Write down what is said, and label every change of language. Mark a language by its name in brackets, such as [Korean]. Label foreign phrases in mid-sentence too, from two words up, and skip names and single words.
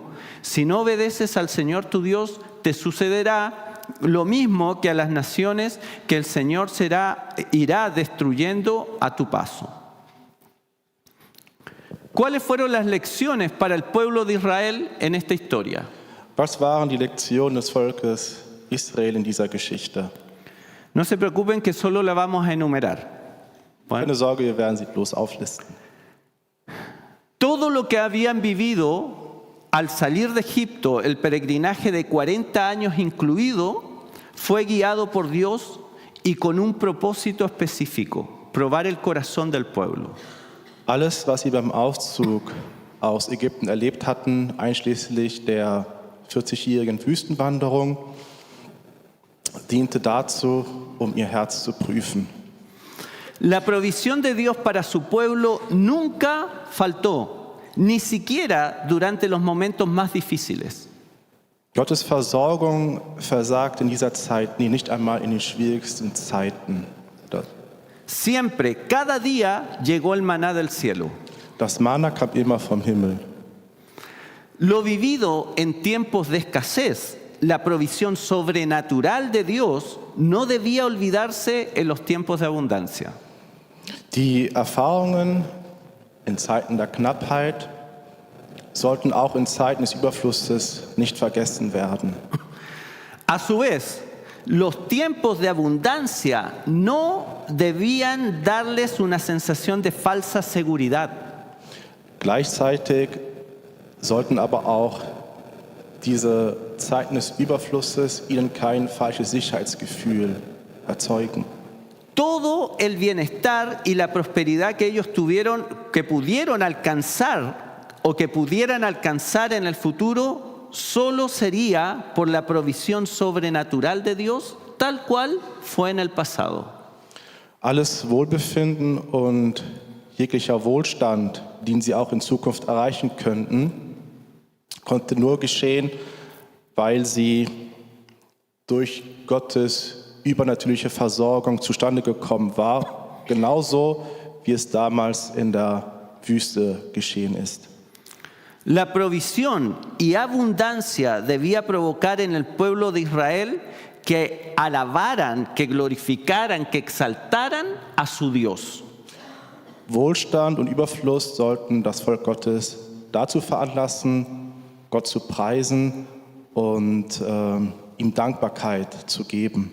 [Spanish] Si no obedeces al Señor tu Dios, te sucederá lo mismo que a las naciones que el Señor irá destruyendo a tu paso. ¿Cuáles fueron las lecciones para el pueblo de Israel en esta historia? [German] Was waren die Lektionen des Volkes Israel in dieser Geschichte? [Spanish] No se preocupen que solo la vamos a enumerar. Bueno, [German] Keine Sorge, wir werden sie bloß auflisten. [Spanish] todo lo que habían vivido al salir de Egipto, el peregrinaje de 40 años incluido, fue guiado por Dios y con un propósito específico: probar el corazón del pueblo. [German] Alles, was sie beim Auszug aus Ägypten erlebt hatten, einschließlich der 40-jährigen Wüstenwanderung, diente dazu, ihr Herz zu prüfen. [Spanish] La provisión de Dios para su pueblo nunca faltó, ni siquiera durante los momentos más difíciles. [German] Gottes Versorgung versagt in dieser Zeit nicht einmal in den schwierigsten Zeiten. [Spanish] Siempre, cada día llegó el maná del cielo. [German] Das Manna kam immer vom Himmel. [Spanish] Lo vivido en tiempos de escasez, la provisión sobrenatural de Dios, no debía olvidarse en los tiempos de abundancia. [German] Die Erfahrungen in Zeiten der Knappheit sollten auch in Zeiten des Überflusses nicht vergessen werden. [Spanish] A su vez, los tiempos de abundancia no debían darles una sensación de falsa seguridad. [German] Gleichzeitig sollten aber auch diese Zeiten des Überflusses ihnen kein falsches Sicherheitsgefühl erzeugen. [Spanish] Todo el bienestar y la prosperidad que ellos tuvieron, que pudieron alcanzar o que pudieran alcanzar en el futuro, solo sería por la provisión sobrenatural de Dios, tal cual fue en el pasado. [German] Alles Wohlbefinden und jeglicher Wohlstand, den sie auch in Zukunft erreichen könnten, konnte nur geschehen, weil sie durch Gottes übernatürliche Versorgung zustande gekommen war, genauso wie es damals in der Wüste geschehen ist. [Spanish] La provisión y abundancia debía provocar en el pueblo de Israel que alabaran, que glorificaran, que exaltaran a su Dios. [German] Wohlstand und Überfluss sollten das Volk Gottes dazu veranlassen, Gott zu preisen und ihm Dankbarkeit zu geben.